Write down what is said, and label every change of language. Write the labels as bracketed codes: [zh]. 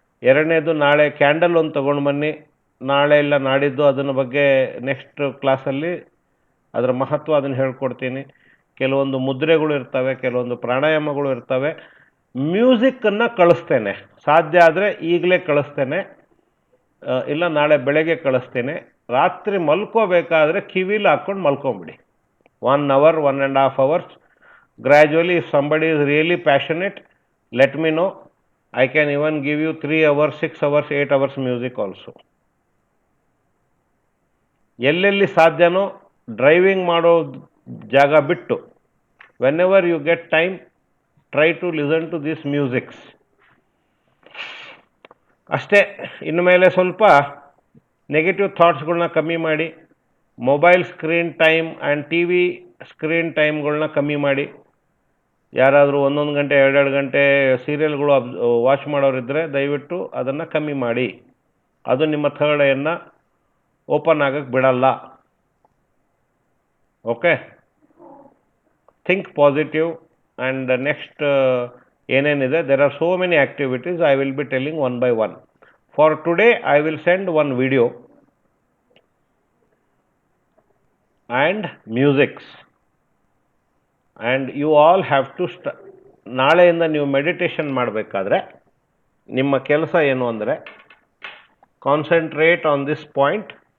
[kn] ಎರಡನೇದು, ನಾಳೆ ಕ್ಯಾಂಡಲ್ ಒಂದು ತೊಗೊಂಡು ಬನ್ನಿ. ನಾಳೆ ಇಲ್ಲ ನಾಡಿದ್ದು ಅದನ್ನ ಬಗ್ಗೆ ನೆಕ್ಸ್ಟ್ ಕ್ಲಾಸಲ್ಲಿ ಅದರ ಮಹತ್ವ ಅದನ್ನು ಹೇಳ್ಕೊಡ್ತೀನಿ. ಕೆಲವೊಂದು ಮುದ್ರೆಗಳು ಇರ್ತವೆ, ಕೆಲವೊಂದು ಪ್ರಾಣಾಯಾಮಗಳು ಇರ್ತವೆ. ಮ್ಯೂಸಿಕ್ಕನ್ನು ಕಳಿಸ್ತೇನೆ, ಸಾಧ್ಯ ಆದರೆ ಈಗಲೇ ಕಳಿಸ್ತೇನೆ, ಇಲ್ಲ ನಾಳೆ ಬೆಳಗ್ಗೆ ಕಳಿಸ್ತೇನೆ. ರಾತ್ರಿ ಮಲ್ಕೋಬೇಕಾದ್ರೆ ಕಿವಿಲಿ ಹಾಕ್ಕೊಂಡು ಮಲ್ಕೊಂಬಿಡಿ. [en] 1 hour, 1.5 hours. Gradually, if somebody is really passionate, let me know. I can even give you 3 hours, 6 hours, 8 hours music also. [kn] ಎಲ್ಲೆಲ್ಲಿ ಸಾಧ್ಯನೋ ಡ್ರೈವಿಂಗ್ ಮಾಡೋ ಜಾಗ ಬಿಟ್ಟು, [en] whenever you get time, try to listen to these musics. [kn] ಅಷ್ಟೇ. ಇನ್ಮೇಲೆ ಸ್ವಲ್ಪ negative ಥಾಟ್ಸ್ಗಳನ್ನ ಕಮ್ಮಿ ಮಾಡಿ. Mobile screen time and T V screen ಟೈಮ್ಗಳನ್ನ ಕಮ್ಮಿ ಮಾಡಿ. ಯಾರಾದರೂ 1 ಗಂಟೆ 2 ಗಂಟೆ ಸೀರಿಯಲ್ಗಳು ವಾಚ್ ಮಾಡೋರಿದ್ದರೆ ದಯವಿಟ್ಟು ಅದನ್ನು ಕಮ್ಮಿ ಮಾಡಿ. ಅದು ನಿಮ್ಮ ಥರ್ಡ್ ಐಯನ್ನು ಓಪನ್ ಆಗಕ್ಕೆ ಬಿಡಲ್ಲ. [en] Okay, think positive. And next [kn] ಏನೇನಿದೆ, [en] there are so many activities. I will be telling one by one. For today, I will send one video and musics, and you all have to [kn] ನಾಳೆಯಿಂದ ನೀವು meditation ಮಾಡಬೇಕಾದ್ರೆ ನಿಮ್ಮ ಕೆಲಸ ಏನು ಅಂದರೆ, [en] Concentrate on this point.